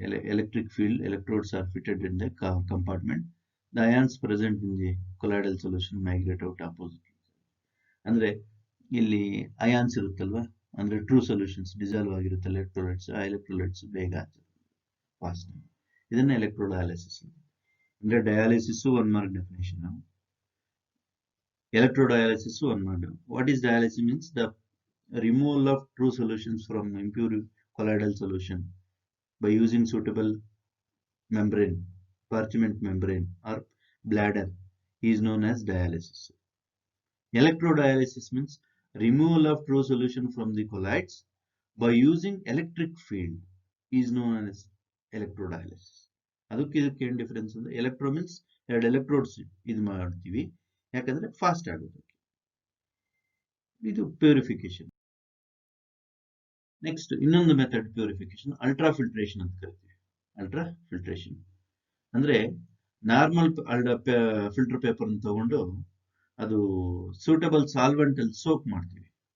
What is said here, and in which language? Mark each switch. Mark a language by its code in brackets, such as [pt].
[en] Electric field electrodes are fitted in the compartment. The ions present in the colloidal solution migrate out opposite. [kn] ಅಂದ್ರೆ ಇಲ್ಲಿ ions ಇರುತ್ತಲ್ವಾ, ಅಂದ್ರೆ true solutions dissolve ಆಗಿರುತ್ತೆ electrolytes, ಆ electrolytes ಬೇಗ ಆಗ್ತದೆ, ಫಾಸ್ಟ್. ಇದನ್ನ ಎಲೆಕ್ಟ್ರೋಡಯಾಲಿಸಿಸ್ ಅಂದ್ರೆ dialysis 1 mark definition, ಎಲೆಕ್ಟ್ರೋಡಯಾಲಿಸಿಸ್ 1 mark. [en] What is dialysis means the removal of true solutions from impure colloidal solution by using suitable membrane, parchment membrane or bladder is known as dialysis. Electrodialysis means removal of true solution from the colloids by using electric field is known as electrodialysis. [kn] ಅದಕ್ಕೆ ಇದಕ್ಕೆ ಏನು difference ಅಂದ್ರೆ electro means ಎರಡು electrodes ಇದು ಮಾಡ್ತೀವಿ, ಯಾಕಂದ್ರೆ fast ಆಗುತ್ತೆ. ಇದು ಪ್ಯೂರಿಫಿಕೇಶನ್. ನೆಕ್ಸ್ಟ್ ಇನ್ನೊಂದು ಮೆಥಡ್ ಪ್ಯೂರಿಫಿಕೇಶನ್ ಅಲ್ಟ್ರಾ ಫಿಲ್ಟ್ರೇಷನ್ ಅಂತ ಕರಿತೀವಿ. ಅಲ್ಟ್ರಾ ಫಿಲ್ಟ್ರೇಷನ್ ಅಂದ್ರೆ ನಾರ್ಮಲ್ ಫಿಲ್ಟರ್ ಪೇಪರ್ ತಗೊಂಡು ಅದು ಸೂಟಬಲ್ ಸಾಲ್ವೆಂಟ್ ಅಲ್ಲಿ ಸೋಪ್ ಮಾಡ್ತೀವಿ.